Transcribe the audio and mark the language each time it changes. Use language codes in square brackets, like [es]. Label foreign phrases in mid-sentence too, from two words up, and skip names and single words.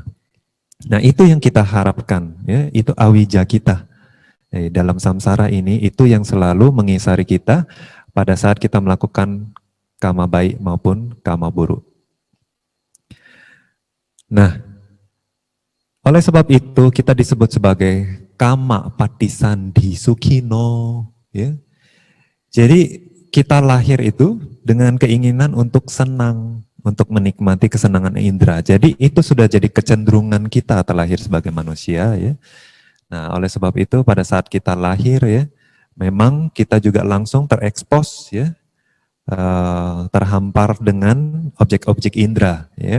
[id] Nah, itu yang kita harapkan ya, itu awija kita. Dalam samsara ini itu yang selalu mengisari kita pada saat kita melakukan kama baik maupun kama buruk. Nah, oleh sebab itu kita disebut sebagai [pi] kama patisandhi sukhino, [id] ya. Jadi kita lahir itu dengan keinginan untuk senang, untuk menikmati kesenangan indera. Jadi itu sudah jadi kecenderungan kita terlahir sebagai manusia, ya. Nah, oleh sebab itu pada saat kita lahir ya, memang kita juga langsung terekspos ya, terhampar dengan objek-objek indera, ya.